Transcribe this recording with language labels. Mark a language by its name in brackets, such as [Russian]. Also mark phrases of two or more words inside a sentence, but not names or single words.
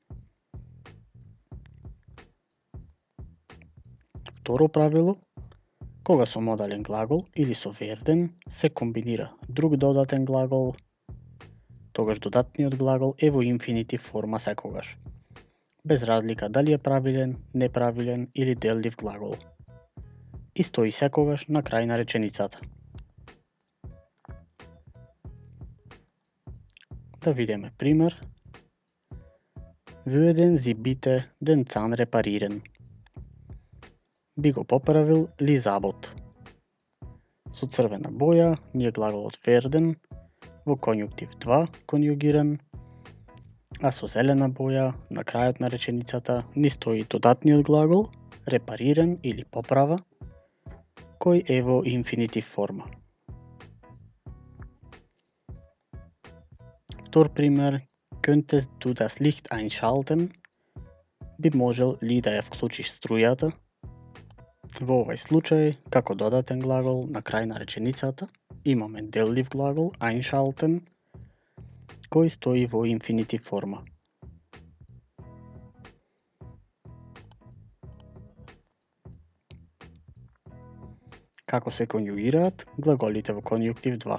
[Macedonian] Второ правило, кога со модален глагол или со верден се комбинира друг додатен глагол, тогаш додатниот глагол е во инфинитив форма секогаш, без разлика дали е правилен, неправилен или деллив глагол. И стои секогаш на крај на реченицата. Да видиме пример. [German] Würden Sie bitte den Zahn reparieren? [Macedonian] Би го поправил ли забот? Со црвена боја ни е глаголот werden во конјунктив 2 конјугиран, а со зелена боја на крајот на реченицата ни стои додатниот глагол reparieren или поправа, кој е во инфинитив форма. Втор пример, [German] könntest du das Licht einschalten? [Macedonian] Би можел ли да ја вклучиш струјата? Во овој случај, како додатен глагол на крај на реченицата, имаме деллив глагол einschalten, кој стои во инфинитив форма. Како се конјугираат глаголите во конјунктив 2?